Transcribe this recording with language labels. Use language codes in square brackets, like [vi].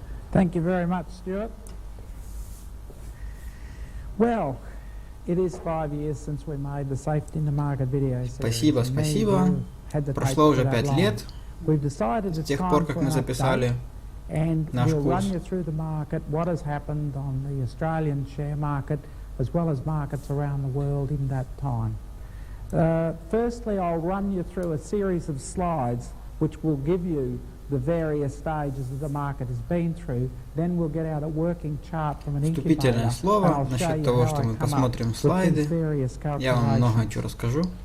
[en] Thank you very much, Stuart. Well, it is 5 years since we made the Safety in the Market video series. [ru] Спасибо, спасибо. Прошло уже 5 лет с тех пор, как мы записали наш курс. [en] What has happened on the Australian share market as well as markets around the world in that time. Firstly, I'll run you through a series of slides which will give you the various stages that the market has been through. Then we'll get out a working chart from an incubator. [ru] Вступительное слово насчет того, что мы посмотрим слайды. Я вам много чего расскажу.